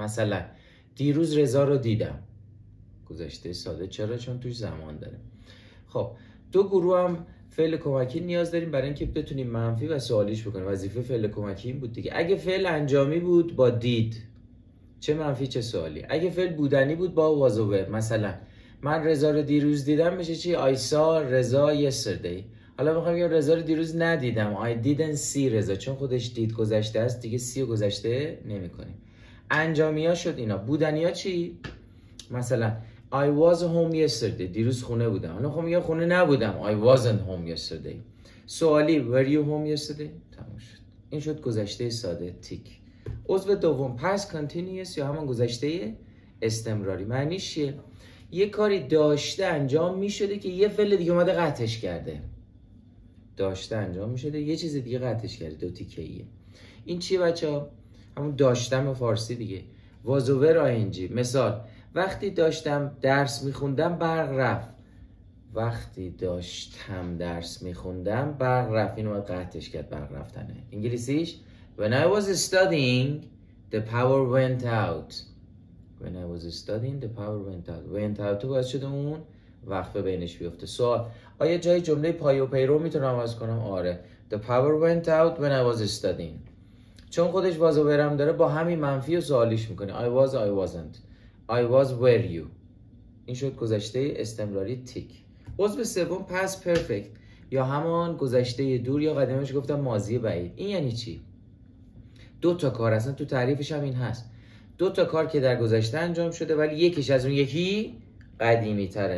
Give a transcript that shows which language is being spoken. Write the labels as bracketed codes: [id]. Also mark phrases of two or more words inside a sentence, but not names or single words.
[fa] مثلا دیروز رضا رو دیدم، گذشته ساده. چرا؟ چون توش زمان داره. خب 2 گروه هم فعل کمکی نیاز داریم برای اینکه بتونیم منفی و سوالیش بکنیم. وظیفه فعل کمکی این بود دیگه. اگه فعل انجامی بود با دید، چه منفی چه سوالی. اگه فعل بودنی بود با [en] was over. [fa] مثلا من رضا رو دیروز دیدم میشه چی؟ [en] I saw رضا yesterday. [fa] حالا میخوام بگم رضا رو دیروز ندیدم، [en] I didn't see رضا، [fa] چون خودش دید گذشته است دیگه، سی رو گذشته نمی کنیم. انجامی ها شد اینا. بودنی ها چی؟ مثلا [en] I was home yesterday، [fa] دیروز خونه بودم. حالا میخوام بگم خونه نبودم، [en] I wasn't home yesterday. سوالی were you home yesterday؟ [fa] تمام شد. این شد گذشته ساده. تیک. عضو دوم [en] past continuous [fa] یا همان گذشته استمراری. معنیش چیه؟ یه کاری داشته انجام میشده که یه فعل دیگه اومده قطعش کرده. داشته انجام میشده یه چیز دیگه قطعش کرده. 2 تیکه‌ایه. این چیه بچه‌ها؟ همون داشتم فارسی دیگه. [en] was over ing. [fa] مثال: وقتی داشتم درس میخوندم برق رفت. وقتی داشتم درس میخوندم برق رفت. اینو باید قطعش کرد، برق رفتنه. [en] انگلیسیش when I was studying the power went out. when I was studying the power went out [fa] تو باید شده اون وقفه بینش بیفته. سوال: آیا جای جمله پای و پیرو میتونم عوض کنم؟ آره. [en] The power went out when I was studying. [fa] چون خودش was و were هم داره، با همین منفی و سوالیش میکنه. [en] I was I wasn't. I was were you. [fa] این شد گذشته استمراری. تیک. عضو سوم [en] past perfect [fa] یا همان گذشته دور یا قدیمش گفتم ماضی بعید. این یعنی چی؟ 2 تا کار، اصلا تو تعریفش هم این هست. 2 تا کار که در گذشته انجام شده ولی یکیش از اون یکی قدیمی تره.